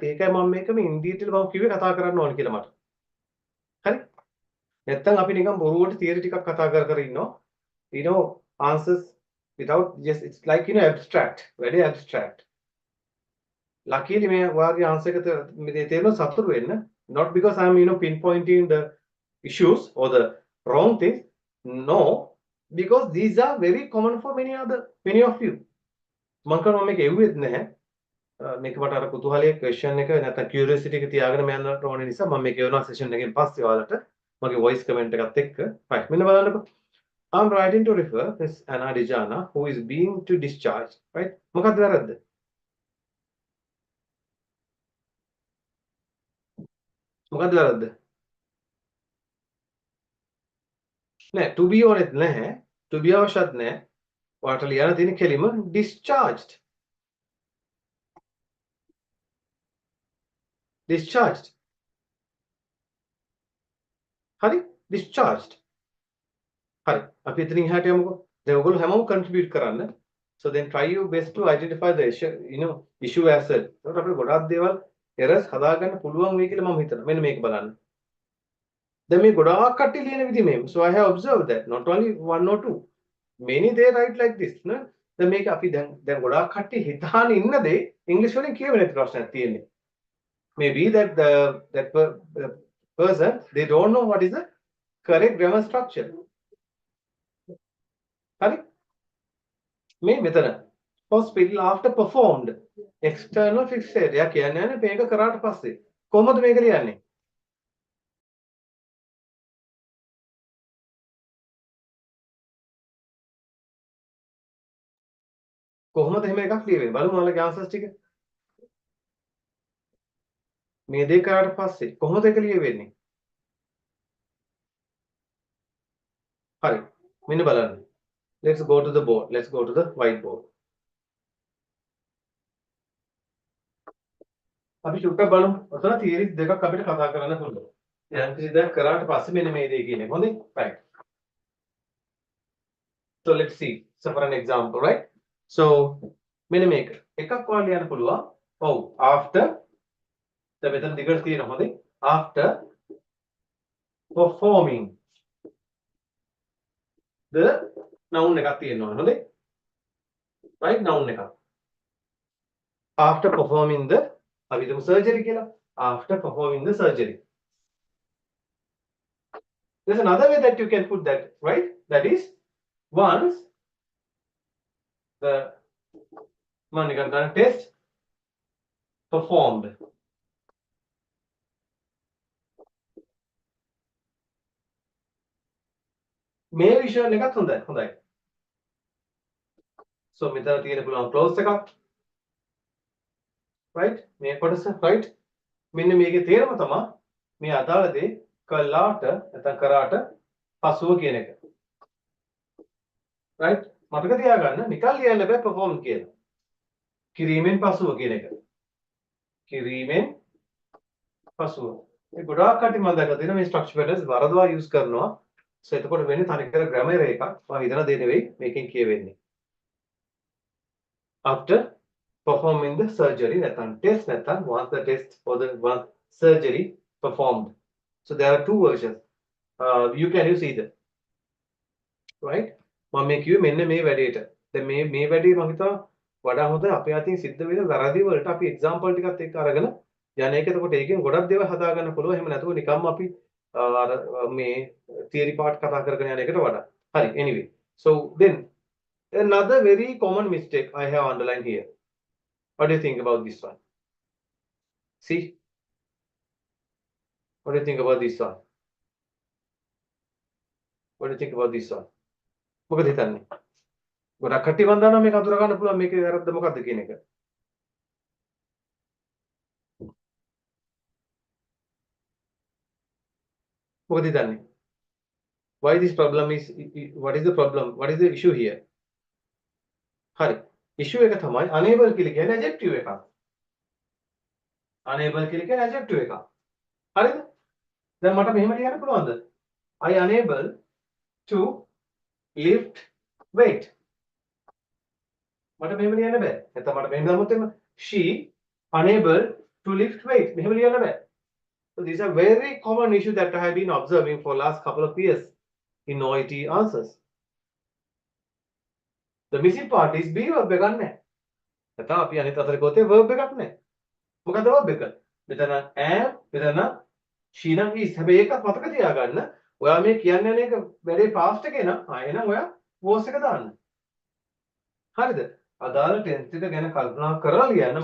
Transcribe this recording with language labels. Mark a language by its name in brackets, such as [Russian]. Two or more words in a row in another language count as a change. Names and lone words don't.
[Sinhala] ඒකයි මම මේක මේ [English] in detail [Sinhala] මම කිව්වේ කතා කරන්න ඕන කියලා මට. හරි? නැත්තම් අපි නිකන් බොරුවට theory ටිකක් කතා කර ඉන්නවා. [English] answers without just it's like abstract, very abstract. Luckily [Sinhala] මේ වාගේ answer එක මේ තේරෙන සතුරු වෙන්න [English] not because I'm pinpointing the issues or the wrong things. No, because these are very common for many of you. [Sinhala] මම කරනවා මේක එව්වෙත් නැහැ. මේක මට අර කුතුහලයේ question එක නැත්නම් curiosity එක තියාගෙන මම යන්න ඕන නිසා මම මේක එවනවා session එකෙන් පස්සේ ඔයාලට මගේ [English] voice comment [Sinhala] එකත් එක්ක. right මෙන්න බලන්නකෝ. [English] I'm writing to refer Miss Anna Dijana who is being to discharge. [Sinhala] right මොකක්ද වැරද්ද? මොකක්ද වැරද්ද? නෑ [English] to be [Sinhala] ඕනෙත් නැහැ. [English] to be [Sinhala] අවශ්‍යත් නැහැ. ඔයාලට ලියන්න තියෙන කෙලිම discharged. discharged. හරි discharged. හරි අපි එතනින් එහාට යමුකෝ. දැන් ඔයගොල්ලෝ හැමෝම contribute කරන්න. [English] So then try your best to identify the issue, issue as well. [Sinhala] ඒකට අපිට ගොඩාක් දේවල් errors හදාගන්න පුළුවන් වෙයි කියලා මම හිතනවා. මෙන්න මේක බලන්න. දැන් මේ ගොඩාක් කට්ටිය ලියන විදිහ මේක. [English] So I have observed that not only one or two. Many they write like this, no? [Sinhala] දැන් මේක අපි දැන් ගොඩාක් කට්ටිය හිතාන ඉන්න දේ ඉංග්‍රීසි වලින් කියවෙන ප්‍රශ්නයක් තියෙන්නේ. [English] Maybe that the person they don't know what is the correct grammar structure. [Sinhala] හරි? මේ මෙතන [English] hospital after performed external fixation. [Sinhala] එයා කියන්නේ මේක කරාට පස්සේ කොහොමද මේක ලියන්නේ? කොහොමද එහෙම එකක් ලියවෙන්නේ? බලමු ඔයාලගේ answers ටික. මේ දේ කරාට පස්සේ කොහොමද ඒක ලියවෙන්නේ? හරි. මෙන්න බලන්න. [English] Let's go to the board. Let's go to the whiteboard. [Sinhala] අපි චුට්ටක් බලමු. ඔතන theories දෙකක් අපිට කතා කරන්න පුළුවන්. යම් කිසි දෙයක් කරාට පස්සේ මෙන්න මේ දේ කියන්නේ. හොඳයි? [English] Right. So let's see. So for an example, right? So [Sinhala] මෙන්න මේක. එකක් ඔයාලා ලියන්න පුළුවන්. ඔව්. After දැන් මෙතන දිගට තියෙනවා. හොඳයි? [English] After performing the noun [Sinhala] එකක් තියෙනවා. හොඳයි? [English] Right? Noun එකක්. After performing the අවිදම surgery කියලා. After performing the surgery. There's another way that you can put that, right? That is once the test performed. [Sinhala] මේ විෂන් එකත් හොඳයි. හොඳයි. So මෙතන තියෙන පුළුවන් close එකක්. Right? මේ කොටස right? මෙන්න මේකේ තේරුම තමයි මේ අදාළ දේ කළාට නැත්නම් කරාට පසුව කියන එක. Right? මතක තියාගන්න නිකන් ලියන්න බෑ perform කියලා. කිරීමෙන් පසුව කියන එක. කිරීමෙන් පසුව. මේ ගොඩාක් කටි මම දැකලා තියෙනවා මේ [English] structure patterns [Sinhala] වරදවා use කරනවා. So එතකොට වෙන්නේ තනිකර grammar එකක්. මම හිතන දේ නෙවෙයි මේකෙන් කියවෙන්නේ. [English] After performing the surgery නැත්නම් test නැත්නම් once the test or the once surgery performed. So there are two versions. You can use either. Right? [Sinhala] මම මේ කිව්වේ මෙන්න මේ වැඩේට. දැන් මේ වැඩේ මම හිතුවා වඩා හොඳ අපේ අතින් සිද්ධ වෙන වැරදි වලට අපි example ටිකත් එක්ක අරගෙන යන එක. එතකොට ඒකෙන් ගොඩක් දේවල් හදා ගන්න පුළුවන්. එහෙම නැතුව නිකම්ම අපි අර මේ [English] theory part [Sinhala] කතා කරගෙන යන එකට වඩා. හරි. [English] Anyway. So then another very common mistake I have underlined here. What do you think about this one? See? What do you think about this one? What do you think about this one? [Sinhala] මොකද හිතන්නේ? ගොඩක් කට්ටිය මන් දන්නවා මේක අඳුර ගන්න පුළුවන් මේකේ වැරද්ද මොකද්ද කියන එක. මොකද හිතන්නේ? [English] Why this problem is what is the problem? What is the issue here? [Sinhala] හරි. issue එක තමයි unable කියලා කියන්නේ adjective එකක්. unable කියලා කියන්නේ adjective එකක්. හරිද? දැන් මට මෙහෙම ලියන්න පුළුවන්ද? [English] I unable to lift weight. [Sinhala] මට මෙහෙම ලියන්න බෑ. නැත්නම් මට මෙහෙම දාමුත් එන්න [English] she unable to lift weight. [Sinhala] මෙහෙම ලියන්න බෑ. [English] So these are very common issues that I have been observing for last couple of years in OET answers. The missing part is be verb [Sinhala] එකක් නැහැ. නැත්නම් අපි අනිත් අතට ගොතේ verb එකක් නැහැ. මොකද verb එක? මෙතන am, මෙතන she නම් is. හැබැයි ඒකත් මතක තියාගන්න. ඔයා මේ කියන්නේ යන එක වැඩේ past එකේ නම් එහෙනම් ඔයා was එක දාන්න. හරිද? අදාළ tense එක ගැන කල්පනා කරලා ලියන්න.